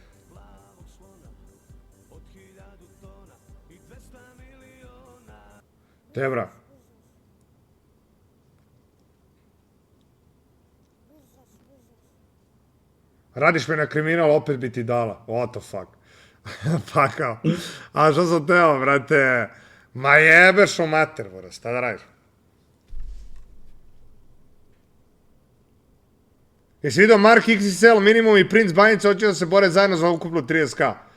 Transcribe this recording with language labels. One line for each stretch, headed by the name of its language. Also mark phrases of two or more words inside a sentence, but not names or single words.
Serbian: Tebra. Radiš me na kriminal, opet bi ti dala.
English: What the fuck?
Serbian: Pa kao, a što sam teo, brate? Ma jebeš u mater, buraz, šta da radiš? Jesi vidio Mark XXL, Minimum i Prince Banjica hoće da se bore zajedno za ukupno 30k?